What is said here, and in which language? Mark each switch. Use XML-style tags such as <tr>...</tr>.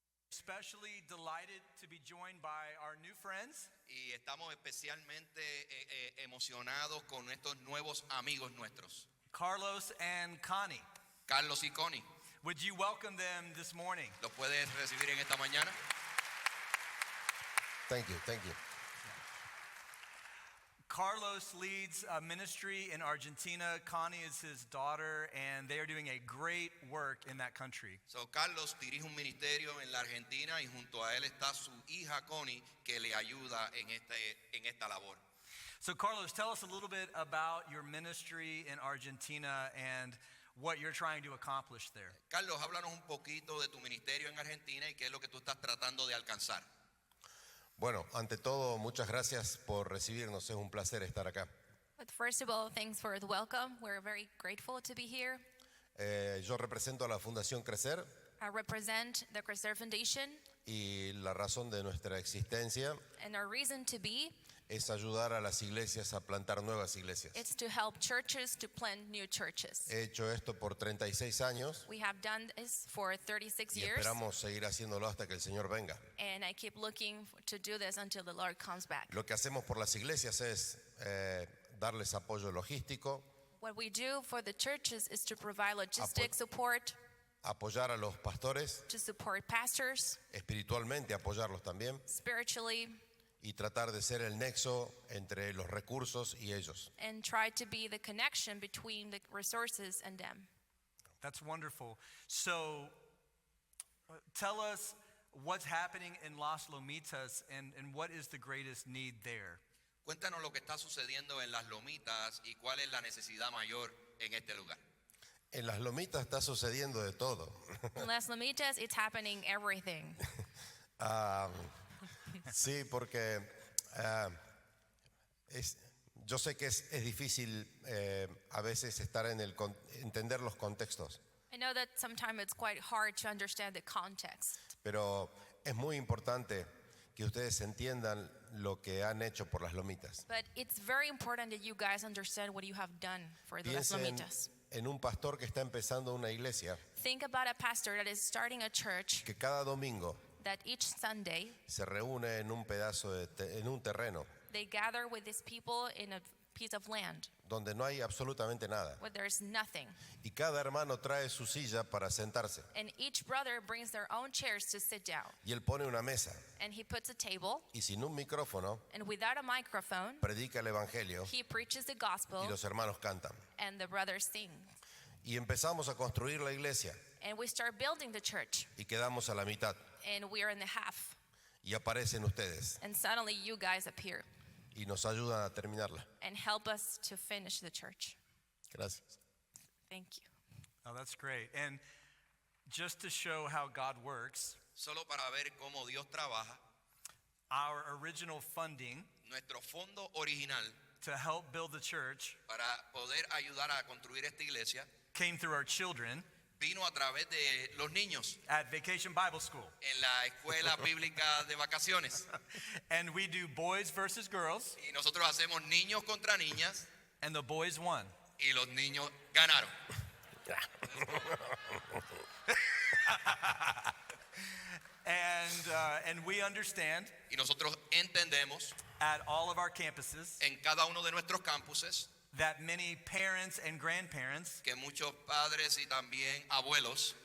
<en>Especially delighted to be joined by our new friends.</en> <es>Y estamos especialmente emocionados con estos nuevos amigos nuestros.</es> <en>Carlos and Connie.</en> <es>Carlos y Connie.</es> <en>Would you welcome them this morning?</en> <es>¿Los puedes recibir en esta mañana?</es> <en>Thank you, thank you. Carlos leads a ministry in Argentina. Connie is his daughter, and they are doing a great work in that country.</en> <es>So Carlos dirige un ministerio en la Argentina y junto a él está su hija Connie que le ayuda en esta labor.</es> <en>So Carlos, tell us a little bit about your ministry in Argentina and what you're trying to accomplish there.</en> <es>Carlos, háblanos un poquito de tu ministerio en Argentina y qué es lo que tú estás tratando de alcanzar. Bueno, ante todo, muchas gracias por recibirnos. Es un placer estar acá.</es> <en>But first of all, thanks for the welcome. We're very grateful to be here.</en> <es>Yo represento a la Fundación Crecer.</es> <en>I represent the Crecer Foundation.</en> <es>Y la razón de nuestra existencia</es> <en>and our reason to be</en> <es>es ayudar a las iglesias a plantar nuevas iglesias.</es> <en>It's to help churches to plant new churches.</en> <es>He hecho esto por 36 años.</es> <en>We have done this for 36</en> <es>y</es> <en>years.</en> <es>Esperamos seguir haciéndolo hasta que el Señor venga.</es> <en>And I keep looking to do this until the Lord comes back.</en> <es>Lo que hacemos por las iglesias es darles apoyo logístico.</es> <en>What we do for the churches is to provide logistic support.</en> <es>Apoyar a los pastores.</es> <en>To support pastors.</en> <es>Espiritualmente apoyarlos también.</es> <en>Spiritually.</en> <es>Y tratar de ser el nexo entre los recursos y ellos.</es> <en>And try to be the connection between the resources and them. That's wonderful. So tell us what's happening in Las Lomitas and what is the greatest need there.</en> <es>Cuéntanos lo que está sucediendo en Las Lomitas y cuál es la necesidad mayor en este lugar. En Las Lomitas está sucediendo de todo.</es> <en>In Las Lomitas, it's happening everything.</en> <es>Sí, porque yo sé que es difícil a veces estar entender los contextos.</es> <en>I know that sometimes it's quite hard to understand the context.</en> <es>Pero es muy importante que ustedes entiendan lo que han hecho por las lomitas.</es> <en>But it's very important that you guys understand what you have done for the Las</en> <es>Piensen</es> <en>Lomitas.</en> <es>en un pastor que está empezando una iglesia</es> <en>Think about a pastor that is starting a church</en> <es>que cada domingo</es> <en>that each Sunday</en> <es>se reúne en un pedazo en un terreno</es> <en>they gather with these people in a piece of land</en> <es>donde no hay absolutamente nada.</es> <en>where there's nothing.</en> <es>Y cada hermano trae su silla para sentarse.</es> <en>And each brother brings their own chairs to sit down.</en> <es>Y él pone una mesa.</es> <en>And he puts a table.</en> <es>Y sin un micrófono,</es> <en>And without a microphone,</en> <es>predica el evangelio.</es> <en>he preaches the gospel.</en> <es>Y los hermanos cantan.</es> <en>And the brothers sing.</en> <es>Y empezamos a construir la iglesia.</es> <en>And we start building the church.</en> <es>Y quedamos a la mitad.</es> <en>And we are in the half.</en> <es>Y aparecen ustedes.</es> <en>And suddenly you guys appear.</en> <es>Y nos ayudan a terminarla.</es> <en>And help us to finish the church.</en> <es>Gracias.</es> <en>Thank you. Oh, that's great. And just to show how God works,</en> <es>Solo para ver cómo Dios trabaja,</es> <en>our original funding</en> <es>nuestro fondo original</es> <en>to help build the church</en> <es>para poder ayudar a construir esta iglesia</es> <en>came through our children</en> <es>vino a través de los niños</es> <en>at Vacation Bible School.</en> <es>en la escuela bíblica de vacaciones.</es> <en>And we do boys versus girls.</en> <es>Y nosotros hacemos niños contra niñas.</es> <en>And the boys won.</en> <es>Y los niños ganaron.</es> <en>And we understand</en> <es>Y nosotros entendemos</es> <en>at all of our campuses</en> <es>en cada uno de nuestros campuses</es> <en>that many parents and grandparents</en> <es>que muchos padres y también abuelos</es>